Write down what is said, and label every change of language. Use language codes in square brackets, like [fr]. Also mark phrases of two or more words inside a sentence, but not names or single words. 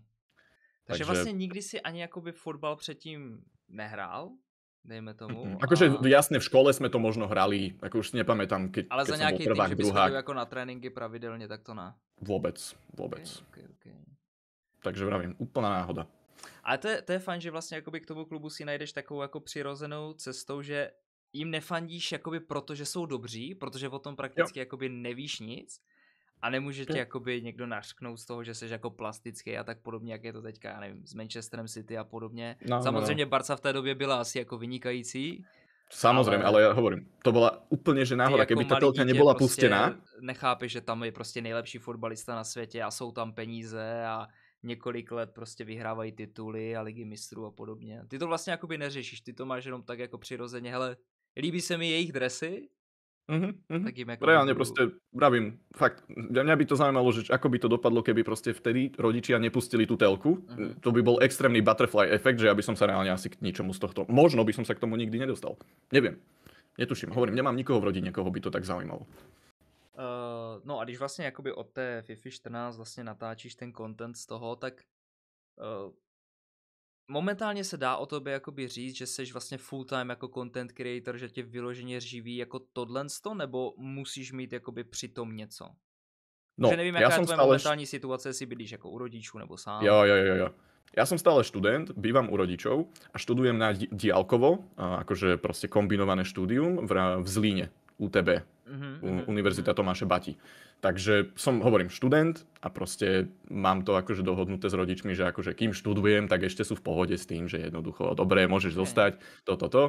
[cs] Takže vlastne nikdy si ani akoby fotbal předtím nehrál, dejme tomu. [sk] Akože jasne, v škole sme to možno hrali, ako už si nepamätám, keď [cs] ale za [sk] som bol prvák, druhák. [cs] Ale za nejaký tým, že bys chodil jako na tréninky pravidelne, tak to ne? [sk] Vôbec. [cs] Okay. [sk] Takže vravím, úplná náhoda. [cs] Ale to je fajn, že vlastně jakoby k tomu klubu si najdeš takovou jako přirozenou cestou, že jim nefandíš jakoby proto, že jsou dobří, protože o tom prakticky jakoby nevíš nic. A nemůže tě jakoby někdo nařknout z toho, že jsi jako plastický a tak podobně, jak je to teďka, já nevím, s Manchesterem City a podobně. Samozřejmě Barca v té době byla asi jako vynikající. [sk] Samozrejme, ale ja hovorím, to bola úplne že náhoda, keby tá telka nebola pustená. [cs] Nechápeš, že tam je prostě nejlepší fotbalista na světě a jsou tam peníze a několik let prostě vyhrávají tituly a ligy mistrů a podobně. Ty to vlastně jakoby neřešíš, ty to máš jenom tak jako přirozeně, hele, líbí se mi jejich dresy. [sk] Tak reálne proste, vravím, fakt, mňa by to zaujímalo, že ako by to dopadlo, keby proste vtedy rodičia nepustili tú telku. To by bol extrémny butterfly efekt, že ja by som sa reálne asi k ničomu z tohto, možno by som sa k tomu nikdy nedostal. Neviem, netuším, hovorím, nemám nikoho v rodine, koho by to tak zaujímalo. [cs] No a když vlastně jakoby od té FIFA 14 vlastně natáčíš ten content z toho, tak momentálně se dá o tobě jakoby říct, že jsi vlastně [en] full time [cs] jako [en] content creator, [cs] že tě vyloženě živí jako tohlensto, nebo musíš mít jakoby přitom něco? No, že nevím, jaká je tvoje momentální situace, jestli bydlíš jako u rodičů nebo sám. Jo. [sk] Ja som stále študent, bývam u rodičov a študujem na diaľkovo, akože proste kombinované štúdium v Zlíne, UTB, Univerzita Tomáše Bati. Takže hovorím študent a proste mám to akože dohodnuté s rodičmi, že akože kým študujem, tak ešte sú v pohode s tým, že jednoducho dobre, môžeš zostať, toto.